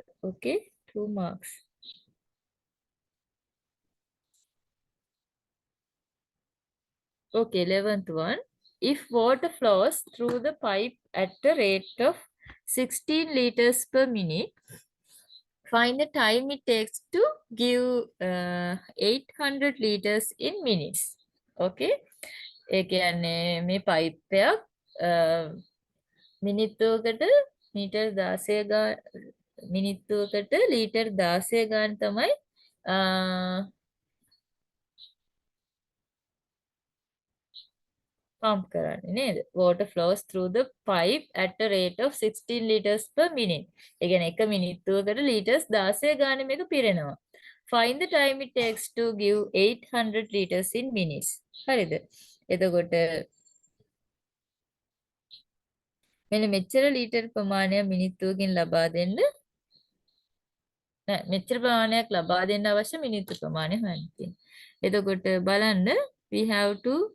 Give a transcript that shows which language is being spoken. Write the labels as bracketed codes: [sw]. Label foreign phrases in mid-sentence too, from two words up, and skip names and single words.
[en] Okay. 2 marks. Okay. 11th one. If water flows through the pipe at the rate of 16 liters per minute, find the time it takes to give 800 liters in minutes. Okay. [si] ඒ කියන්නේ මේ පයිප් එකක් මිනිත්තුවකට මීටර් 16 මිනිත්තුවකට ලීටර් 16 ගාන තමයි pump කරන්නේ නේද? [en] Water flows through the pipe at a rate of 16 liters per minute. [si] ඒ කියන්නේ එක මිනිත්තුවකට ලීටර්ස් 16 ගාන මේක පිරෙනවා. [en] Find the time it takes to give 800 liters in minutes. [si] හරිද? එතකොට මෙන්න මෙච්චර ලීටර් ප්‍රමාණයක් මිනිත්තුවකින් ලබා දෙන්න මෙච්චර ප්‍රමාණයක් ලබා දෙන්න අවශ්‍ය මිනිත්තු ප්‍රමාණය හොයන්න තියෙනවා. එතකොට බලන්න [en] we have to